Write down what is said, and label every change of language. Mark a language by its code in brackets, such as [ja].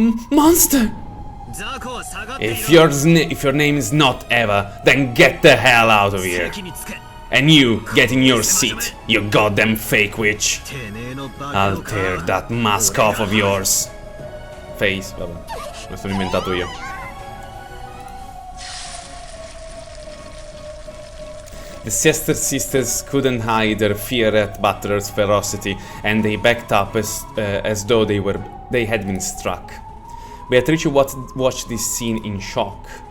[en] Monster! If your name is not Eva, then get the hell out of here. And you, get in your seat, you goddamn fake witch. I'll tear that mask off of yours. [it] Face, vabbè, me sono inventato io. [en] The Siesta sisters couldn't hide their fear at Butler's ferocity, and they backed up as though they had been struck. Beatrice watched this scene in shock.